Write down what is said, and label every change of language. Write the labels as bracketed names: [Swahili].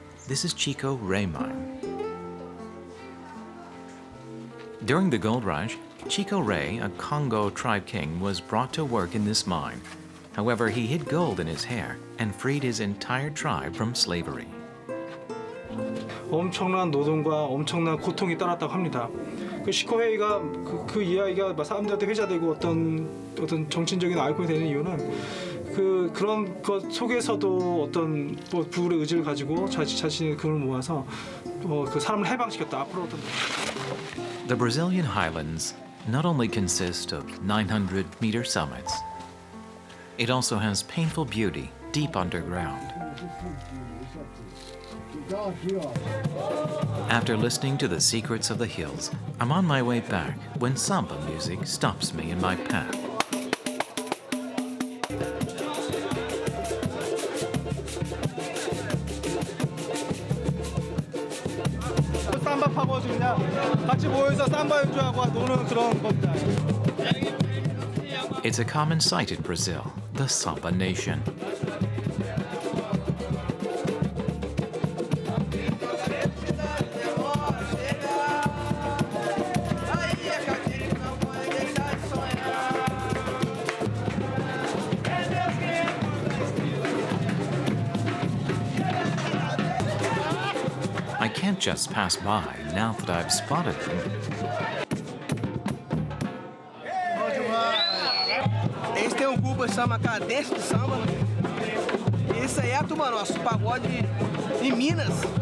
[English] This is Chico Rey mine. During the gold rush, Chico Rey, a Congo tribe king, was brought to work in this mine. However, he hid gold in his hair and freed his entire tribe from slavery. [Korean] 엄청난 노동과 엄청난 고통이 따랐다고 합니다. 그 시코헤이가 그 이야기가 사람들한테 회자되고 어떤 정치적인 아이콘이 되는 이유는 그런 것 속에서도 어떤 뭐 부울의 의지를 가지고 자신의 그걸 모아서 그 사람을 해방시켰다. 앞으로 어떤 [English] The Brazilian highlands not only consist of 900-meter summits, it also has painful beauty deep underground. After listening to the secrets of the hills, I'm on my way back when samba music stops me in my path. [Korean] 삼바하고 그냥 같이 모여서 삼바 연주하고 노는 그런 겁니다. [English] It's a common sight in Brazil, the samba nation. I can't just pass by now that I've spotted them. [Portuguese] Eles têm grupo que chama Cadência de Samba. Esse aí é do nosso pagode em Minas.